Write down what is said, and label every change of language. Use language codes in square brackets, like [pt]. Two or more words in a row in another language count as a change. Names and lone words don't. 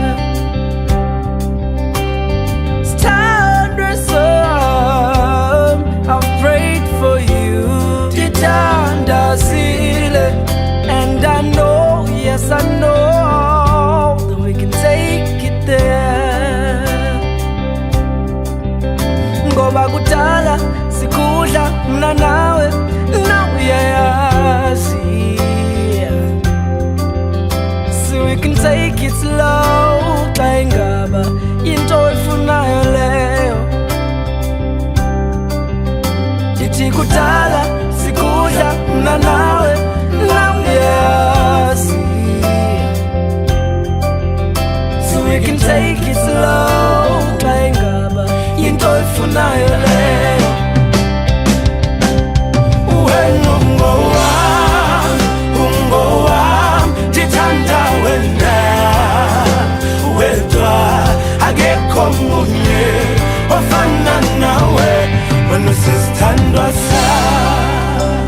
[en] Stand some, I've prayed for you, and I know, yes I know, that we can take it there. [xh] Ngoba kudala sikudla mna nawe uyayazi. [en] So we can take it slow, [xh] xa ingaba into oyifunayo leyo. Ndithi kudala sikudla mna nawe uyayazi. [en] So we can take it slow, [xh] xa ingaba into oyifunayo leyo. Wena ungowami, ndithanda wena wedwa, akekho munye ofana nawe, wena usisithandwa sam.